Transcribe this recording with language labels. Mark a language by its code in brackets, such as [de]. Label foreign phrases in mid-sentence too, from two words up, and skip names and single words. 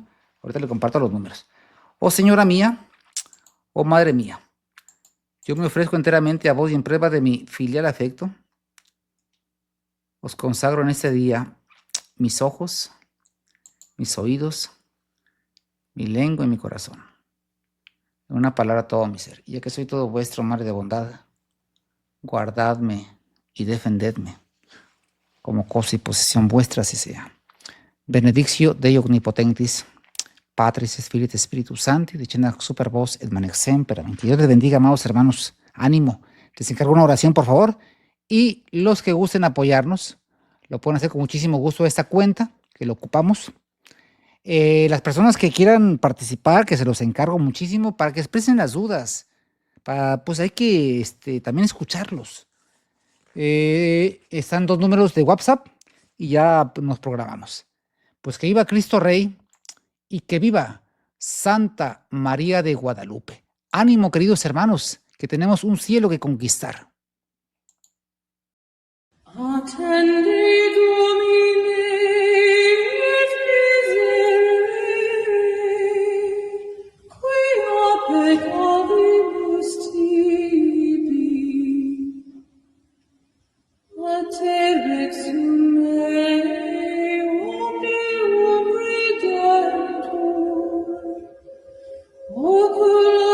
[es] Ahorita le comparto los números. Oh Señora mía, oh Madre mía, yo me ofrezco enteramente a vos y en prueba de mi filial afecto, os consagro en este día mis ojos, mis oídos, mi lengua y mi corazón. En una palabra todo mi ser. Y ya que soy todo vuestro, Madre de bondad, guardadme y defendedme, como cosa y posesión vuestra así sea. [la] Benedictio Dei Omnipotentis, Patris, Spiritus Sancti, dicenda super vos et manex semper. [es] Que Dios les bendiga, amados hermanos. Ánimo. Les encargo una oración, por favor. Y los que gusten apoyarnos, lo pueden hacer con muchísimo gusto a esta cuenta, que lo ocupamos. Las personas que quieran participar, que se los encargo muchísimo, para que expresen las dudas. Pues hay que también escucharlos. Están 2 números de WhatsApp y ya nos programamos. Pues que viva Cristo Rey y que viva Santa María de Guadalupe. Ánimo, queridos hermanos, que tenemos un cielo que conquistar. [la] Attende Domine, et miserere, quia peccavimus tibi. A te rexum mei, omnium redemptor, oculi